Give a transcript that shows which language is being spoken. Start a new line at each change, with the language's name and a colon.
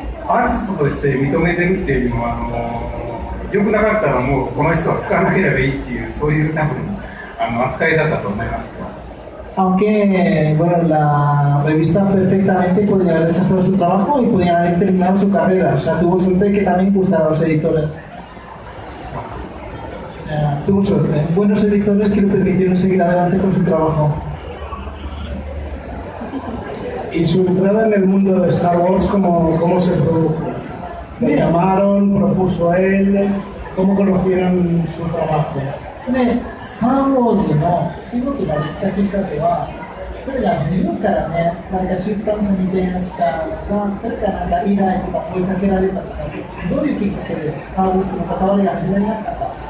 Japanese: アーティストとして認めてるっていうのは良くなかったらもうこの人は使わなければいいっていうそういう多分扱いだったと思います。
Spanish: Aunque, bueno, la revista perfectamente podría haber rechazado su trabajo y podrían haber terminado su carrera. O sea, tuvo suerte de que también gustaran los editores. O sea, tuvo suerte. Buenos editores que le permitieron seguir adelante con su trabajo. ¿Y su entrada en el mundo de Star Wars cómo se produjo? ¿Le llamaron, propuso él? ¿Cómo conocieron su trabajo?
Japanese: で、スター・ウォーズの仕事ができたきっかけは、それが自分からね、なんか出版社に電話したんですか、それからなんか依頼とか声かけられたとか、どういうきっかけでスター・ウォーズとの関わりが始まりましたか？